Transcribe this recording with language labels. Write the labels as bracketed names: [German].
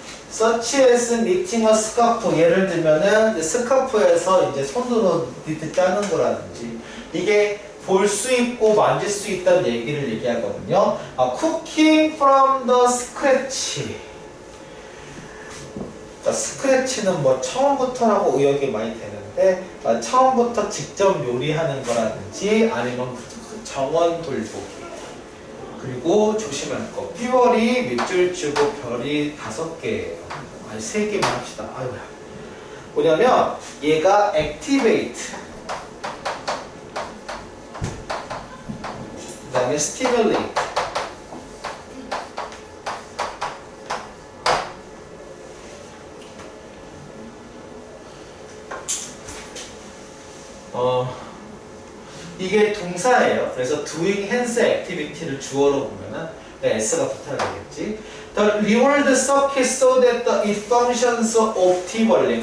[English] such as knitting a scarf. [Korean] 예를 들면은 스카프에서 이제 손으로 니트 짜는 거라든지 이게 볼 수 있고 만질 수 있다는 얘기를 얘기하거든요. [English] cooking from the scratch. [Korean] 자, 스크래치는 뭐 처음부터라고 의역이 많이 되는데 처음부터 직접 요리하는 거라든지 아니면 정원 돌보기. 그리고 조심할 거. 10월이 밑줄 주고 별이 5개예요. 아니 3개만 합시다. 아이고야. 뭐냐면 얘가 activate. 그 다음에 stimulate. 이게 동사예요. 그래서 [English] doing hands activity [Korean] 를 주어로 보면은 s가 붙어야 되겠지. [English] The reward circuit so that it functions optimally.